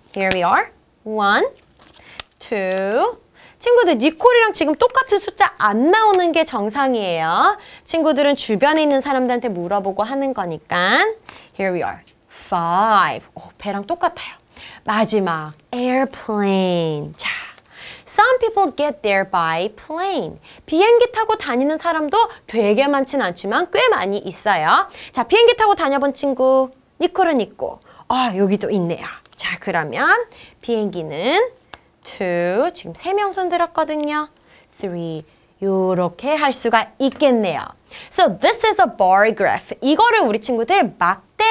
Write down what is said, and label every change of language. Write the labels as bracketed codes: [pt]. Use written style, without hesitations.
[en] Here we are. 1, 2. [ko] 친구들, 니콜이랑 지금 똑같은 숫자 안 나오는 게 정상이에요. 친구들은 주변에 있는 사람들한테 물어보고 하는 거니까. [en] Here we are. 5. [ko] 배랑 똑같아요. 마지막, airplane. [en] 자, some people get there by plane. [ko] 비행기 타고 다니는 사람도 되게 많진 않지만 꽤 많이 있어요. 자, 비행기 타고 다녀본 친구, 니콜은 있고, 여기도 있네요. 자, 그러면 비행기는 2, 지금 3명 손 들었거든요. 3, 요렇게 할 수가 있겠네요. [en] So this is a bar graph. [ko] 이거를 우리 친구들 막대